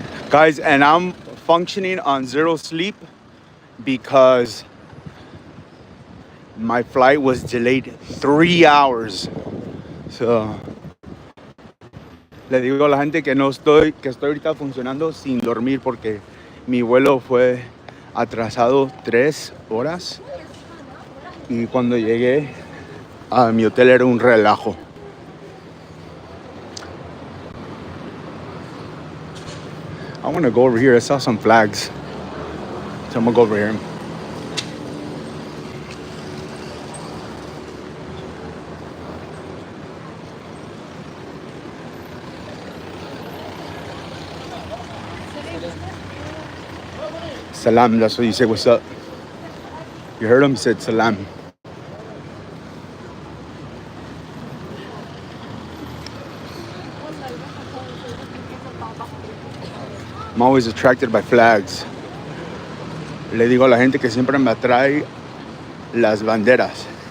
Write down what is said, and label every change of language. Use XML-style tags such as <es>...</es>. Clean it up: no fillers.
<en>Guys, and I'm functioning on zero sleep because my flight was delayed 3 hours.</en> <es>So, le digo a la gente que que estoy ahorita funcionando sin dormir porque mi vuelo fue atrasado 3 horas y cuando llegué a mi hotel era un relajo.</es> <en>I want to go over here. I saw some flags. So I'm going to go over here. Salam, that's what you say, what's up. You heard him? He said salam. I'm always attracted by flags.</en> <es>Le digo a la gente que siempre me atrae las banderas.</es>